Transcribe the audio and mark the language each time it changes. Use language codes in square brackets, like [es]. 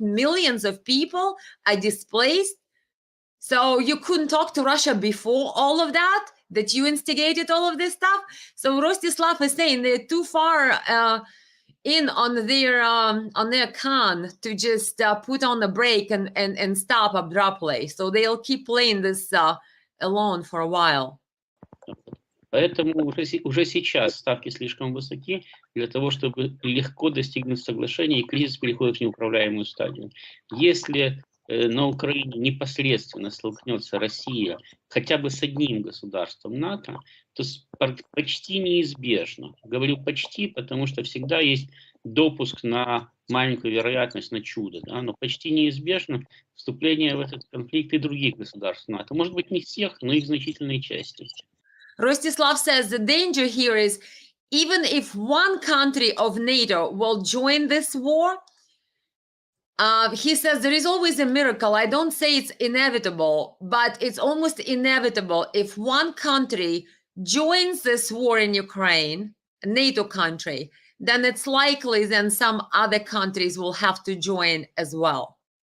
[en] Millions of people are displaced. So you couldn't talk to Russia before all of that you instigated all of this stuff? So Rostislav is saying they're too far in on their con to just put on the brake and stop abruptly. So they'll keep playing this alone for a while. [ru] Поэтому уже сейчас ставки слишком высоки для того, чтобы легко достигнуть соглашения, и кризис переходит в неуправляемую стадию. Если на Украине непосредственно столкнется Россия хотя бы с одним государством НАТО, то почти неизбежно, говорю почти, потому что всегда есть допуск на маленькую вероятность на чудо, да, но почти неизбежно вступление в этот конфликт и других государств НАТО. Может быть, не всех, но их значительной части. [en] Rostislav says the danger here is even if one country of NATO will join this war, he says there is always a miracle. I don't say it's inevitable, but it's almost inevitable if one country joins this war in Ukraine, a NATO country, then it's likely then some other countries will have to join as well.